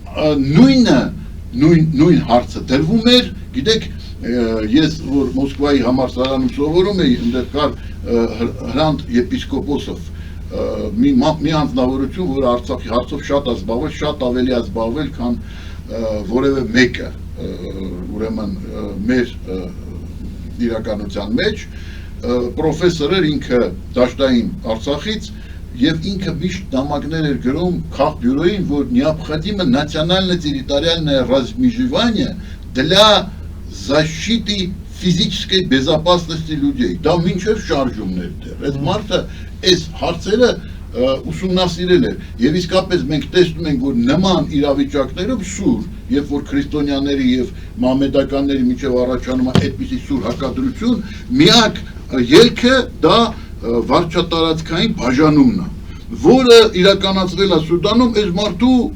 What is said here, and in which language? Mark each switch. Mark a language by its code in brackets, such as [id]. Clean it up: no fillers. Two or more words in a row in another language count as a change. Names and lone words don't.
[hy] նույն հարցը դրվում էր, գիտեք, ես որ Մոսկվայի համալսարանում սովորում էի, այնտեղ կար Հրանտ եպիսկոպոսով մի անձնավորություն, որ Արցախի հարցով շատ է զբաղվել, շատ ավելի է զբաղվել, քան որևէ մեկը, ուրեմն մեր իրականության մեջ, պրոֆեսոր էր ինքը դաշտային Արցախից եւ ինքը միշտ նամակներ էր գրում քաղբյուրոյին, որ [ru] необходимо национальное территориальное размежевание для защиты физической безопасности людей։ [hy] Դա մինչև շարժումներ դեռ։ Այդ մարդը այս հարցերը ուսումնասիրել էր եւ իսկապես մենք տեսնում ենք, որ նման իրավիճակներում սուր, երբ որ քրիստոնյաների եւ մահմեդականների միջև առաջանում է այդպիսի սուր հակադրություն, միակ ելքը դա վարչատարածքային բաժանումն է, որը իրականացվել է Սուդանում այս մարդու